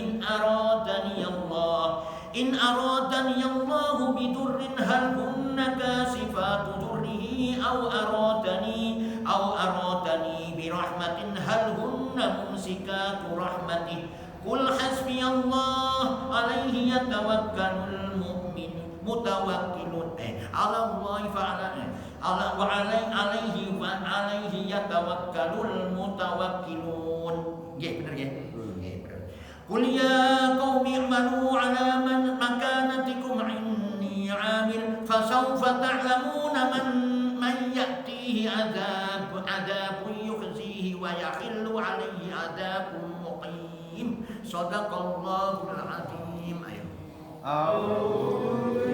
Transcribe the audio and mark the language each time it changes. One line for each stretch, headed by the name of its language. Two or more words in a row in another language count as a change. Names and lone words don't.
Arabic: إن أرادني الله بضر هل هن كاشفات ضره أو أرادني برحمة هل هن ممسكات رحمته قل حسبي الله عليه يتوكل المتوكلون على الله عليه يتوكل المتوكلون.
Javanese: Nggih bener nggih? Nggih bener.
Arabic: قل يا قوم اعملوا على مكانتكم إني عامل فسوف تعلمون من يأتيه عذاب يخزيه ويحل عليه عذاب مقيم. صدق الله العظيم. Ayo.